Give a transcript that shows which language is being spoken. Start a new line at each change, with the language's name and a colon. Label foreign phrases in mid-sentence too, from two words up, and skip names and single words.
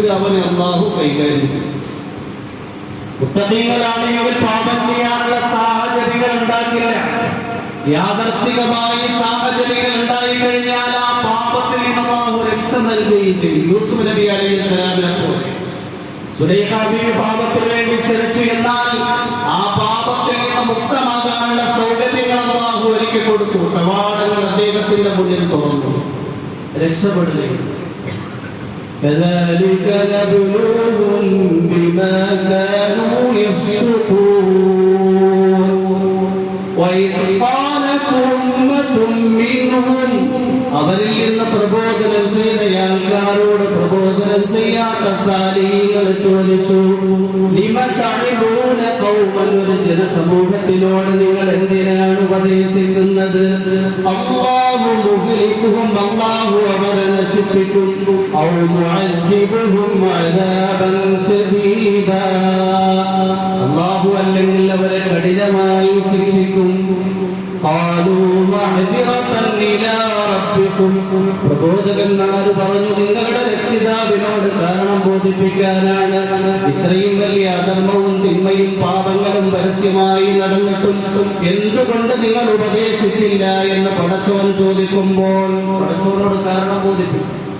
Malayalam: അവനെ അല്ലാഹു കൈകാര്യം ചെയ്തു മുത്തഖീങ്ങളാണെങ്കിൽ അവർ പാപം ചെയ്യാനുള്ള സാഹചര്യങ്ങൾ ഉണ്ടാക്കില്ല യാദർശികമായി സാഹചര്യങ്ങൾ ഉണ്ടായി കഴിഞ്ഞാൽ ആ പാപത്തിൽ നിന്ന് അല്ലാഹു രക്ഷ നൽകുകയും ചെയ്യും യൂസുഫ് നബി അലൈഹിസ്സലാമിനെ പോലെ സുലൈഖ ബീവി പാപത്തിന് വേണ്ടി ക്ഷണിച്ചു എന്നാൽ ആ പാപത്തിൽ നിന്ന് മുക്തമാകാനുള്ള സൗകര്യങ്ങൾ അല്ലാഹു ഒരുക്കി കൊടുത്തു കവാടങ്ങൾ അദ്ദേഹത്തിന്റെ മുന്നിൽ തുറന്നു രക്ഷപ്പെടുകയും
Arabic: كذلك نبلوهم بما كانوا يفسقون وإذ قالت أمة منهم
Malayalam: അവരിൽ നിന്ന് പ്രബോധനം ചെയ്ത ആൾക്കാരോട് പ്രബോധനം ചെയ്യാത്ത സാലിഹീങ്ങൾ ചോദിച്ചു
Arabic: لم تعظون قوما
Malayalam: ഒരു ജനസമൂഹത്തിനോട് നിങ്ങൾ എന്തിനാണ് ഉപദേശിക്കുന്നത്
Arabic: الله مهلكهم
Malayalam: അല്ലാഹു അവരെ നശിപ്പിക്കും
Arabic: أو معذبهم عذابا شديدا
Malayalam: അല്ലാഹു അല്ലെങ്കിൽ അവരെ കഠിനമായി ശിക്ഷിക്കും
Arabic: قالوا معذرة إلى ربكم
Malayalam: പ്രബോധകന്മാർ പറഞ്ഞു നിങ്ങളുടെ രക്ഷിതാവിനോട് കാരണം ബോധിപ്പിക്കാനാണ് ഇത്രയും വലിയ അധർമ്മവും തിന്മയും പാപങ്ങളും പരസ്യമായി നടന്നിട്ടും എന്തുകൊണ്ട് നിങ്ങൾ ഉപദേശിച്ചില്ല എന്ന് പടച്ചവൻ ചോദിക്കുമ്പോൾ പടച്ചവനോട് കാരണം ബോധിപ്പിക്കും